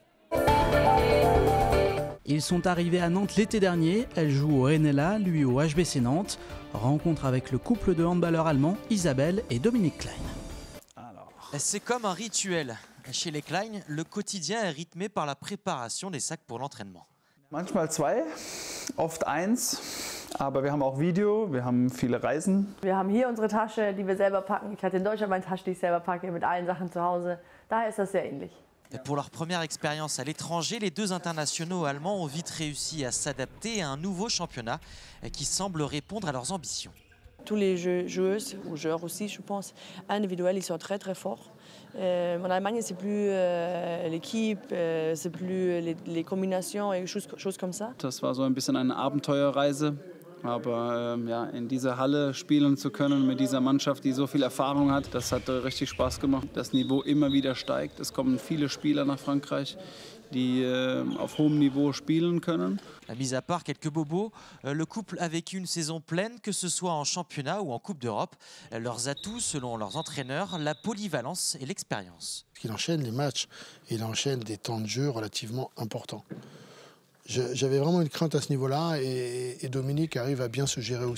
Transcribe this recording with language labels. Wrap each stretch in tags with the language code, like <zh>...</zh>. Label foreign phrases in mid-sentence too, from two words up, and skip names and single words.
<fr>Ils sont arrivés à Nantes l'été dernier. Elle joue au Renella, lui au HBC Nantes. Rencontre avec le couple de handballeurs allemands Isabelle et Dominique Klein. C'est comme un rituel. Chez les Klein, le quotidien est rythmé par la préparation des sacs pour l'entraînement.</fr> <de>Manchmal 2, oft 1, aber wir haben auch Video, wir haben viele Reisen. Wir haben hier unsere Tasche, die wir selber packen. Ich hatte in Deutschland meine Tasche, die ich selber packe, mit allen Sachen zu Hause. Daher ist das sehr ähnlich.</de> <fr>Et pour leur première expérience à l'étranger, les deux internationaux allemands ont vite réussi à s'adapter à un nouveau championnat qui semble répondre à leurs ambitions. Tous les joueuses, ou joueurs aussi, je pense, individuels, ils sont très très forts. En Allemagne, c'est plus l'équipe, c'est plus les combinations et choses comme ça.</fr> <de>Das war so ein bisschen eine Abenteuerreise Aber ja, in dieser Halle spielen zu können mit dieser Mannschaft, die so viel Erfahrung hat, das hat richtig Spaß gemacht. Das Niveau immer wieder steigt. Es kommen viele Spieler nach Frankreich, die auf hohem Niveau spielen können.</de> <fr>Mis à part quelques bobos, le couple a vécu une saison pleine, que ce soit en championnat ou en Coupe d'Europe. Leurs atouts, selon leurs entraîneurs, la polyvalence et l'expérience. Il enchaîne les matchs et il enchaîne des temps de jeu relativement importants. J'avais vraiment une crainte à ce niveau-là et Dominique arrive à bien se gérer aussi.</fr>